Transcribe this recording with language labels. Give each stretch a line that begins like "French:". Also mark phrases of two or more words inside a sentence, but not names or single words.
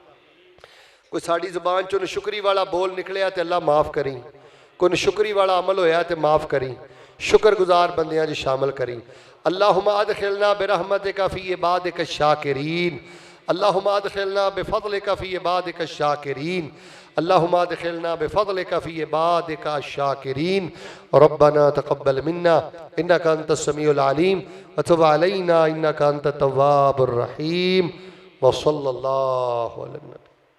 Punjabi: کوئی ساڑی زبان چون شکری والا بول نکلے تے اللہ معاف کریں کوئی شکری والا عمل ہویا تے معاف کریں شکر گزار بندیاں جی شامل کریں
Arabic: اللہم ادخلنا برحمتک فی عبادک الشاکرین اللہم ادخلنا بفضلک فی عبادک الشاکرین اللہم ادخلنا بفضلک فی عبادک الشاکرین ربنا تقبل منا انکا انت السمیع العلیم وتب علینا انکا انت التواب الرحیم وصلی اللہ علیہ وسلم